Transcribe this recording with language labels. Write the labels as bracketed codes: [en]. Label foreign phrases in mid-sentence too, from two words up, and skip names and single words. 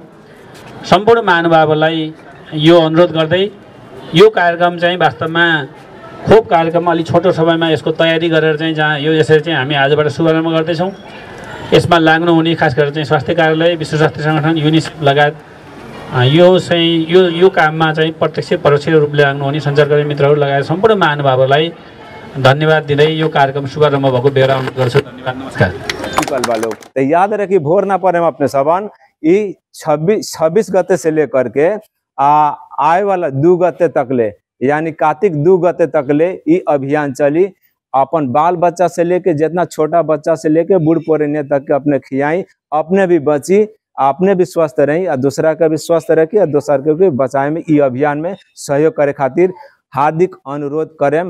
[ne] सम्पूर्ण महानुभावहरूलाई यो अनुरोध गर्दै यो कार्यक्रम चाहिँ वास्तवमा खोप कार्यक्रममा अलि छोटो समयमा यसको तयारी गरेर चाहिँ जहाँ यो यसरी चाहिँ हामी आजबाट शुभारम्भ गर्दैछौँ। यसमा लाग्नुहुने खास गरेर चाहिँ स्वास्थ्य कार्यालय, विश्व स्वास्थ्य सङ्गठन, युनिसेफ लगायत यो चाहिँ यो काममा चाहिँ प्रत्यक्ष परोक्ष रूपले आउनुहुने सञ्चारकर्मी मित्रहरू लगायत सम्पूर्ण महानुभावहरूलाई धन्यवाद दिँदै यो कार्यक्रम शुभारम्भ भएको बेहोरा गर्छु। धन्यवाद, नमस्कार। [bho] लोग तो याद रखिए भोर ना पड़े अपने सबन, ये 26 गते से लेकर के आए वाला 2 गते तक ले, यानी कार्तिक 2 गते तक ले ये अभियान चली। अपन बाल बच्चा से लेके जितना छोटा बच्चा से लेके बूढ़ पुराने तक के अपने खियाई, अपने भी बची, अपने भी स्वस्थ रही और दूसरा का भी स्वस्थ रखी और दूसरा के भी बचाए में ये अभियान में सहयोग करे खातिर हार्दिक अनुरोध करें।